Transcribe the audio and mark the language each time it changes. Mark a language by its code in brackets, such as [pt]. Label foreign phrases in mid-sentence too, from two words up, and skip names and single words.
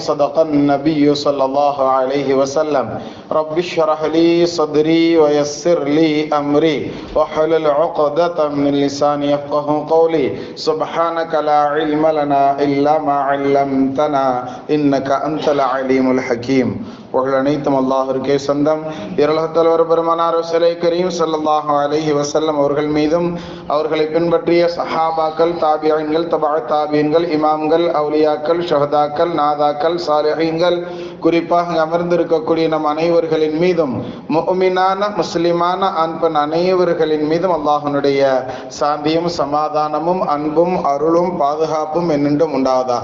[ar] صدق النبي صلى الله عليه وسلم. رب اشرح لي صدري ويسر لي أمري واحلل عقدة من لساني يفقه قولي. سبحانك لا علم لنا إلا ما علمتنا إنك أنت العليم الحكيم. [ta] புகழனைத்தும் அல்லாஹ்விற்கே சொந்தம். இரலகத்தலைவர் பெருமானார் ரசூலை கரீம் [ar] صلى الله عليه وسلم [ta] அவர்கள் மீதும் அவர்களை பின்பற்றிய சஹாபாக்கள், தாபிஈன்கள், தபஅ தாபிஈன்கள், இமாம்கள், அவுலியாக்கள், ஷஹதாக்கள், நாதாக்கள், சாலிஹீன்கள், குறிப்பாக அமர்ந்திருக்கக்கூடிய நம் அனைவர்களின் மீதும், முஃமினான முஸ்லிமான ஆண் பெண் அனைவர்களின் மீதும் அல்லாஹ்வுடைய சாந்தியும் சமாதானமும் அன்பும் அருளும் பாதுகாப்பும் என்னென்றும் உண்டாவதாக.